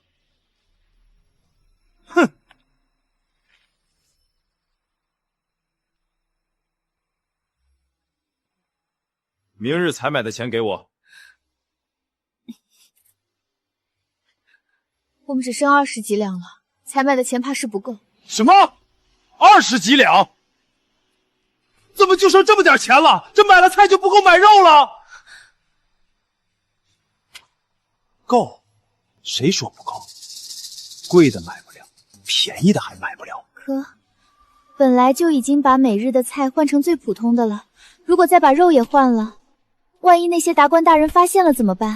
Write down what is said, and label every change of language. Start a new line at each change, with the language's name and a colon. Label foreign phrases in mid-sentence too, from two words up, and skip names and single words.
Chinese: 哼！明日採買的錢給我。我們只剩20幾兩了，採買的錢怕是不夠。什麼 20幾兩，怎么就剩这么点钱了？这买了菜就不够买肉了？够，谁说不够？贵的买不了，便宜的还买不了。可，本来就已经把每日的菜换成最普通的了，如果再把肉也换了，万一那些达官大人发现了怎么办？